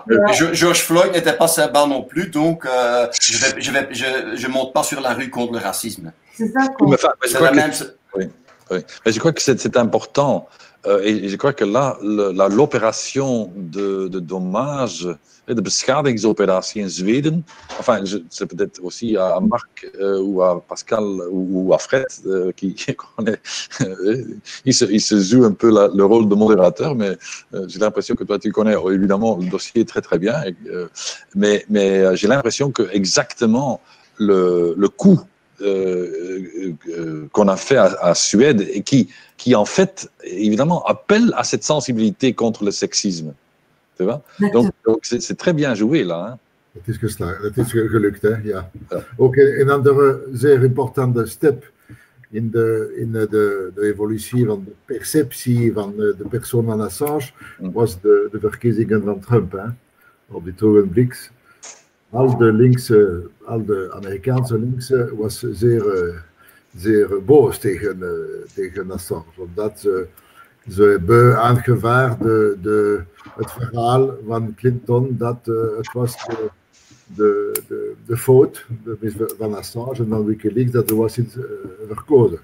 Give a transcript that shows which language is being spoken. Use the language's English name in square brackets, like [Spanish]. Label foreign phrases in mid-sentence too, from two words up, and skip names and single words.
[French] George Floyd n'était pas sympa non plus, donc je monte pas sur la rue contre le racisme. C'est ça, quoi. Mais je crois que c'est important. Et je crois que là, l'opération de dommage, [Dutch] de beschadigingsopératie in Zweden, [French] enfin, c'est peut-être aussi à Marc ou à Pascal ou à Fred qui connaît, il se joue un peu le rôle de modérateur, mais j'ai l'impression que toi, tu connais évidemment le dossier très très bien, mais j'ai l'impression que exactement le coup qu'on a fait à Suède et qui en fait, évidemment, appelle à cette sensibilité contre le sexisme. Tu vois? Donc c'est très bien joué, là. Hein? [Dutch] Het is gelukt, hè? Ja. Ook een andere zeer importante step in de evolutie van de perceptie van de persoon van Assange was de verkiezingen van Trump, hè? Op dit ogenblik. Al de Amerikaanse linkse was zeer boos tegen Assange, omdat ze hebben aangevaard het verhaal van Clinton dat het was de fout van Assange en van Wikileaks dat er was iets verkozen.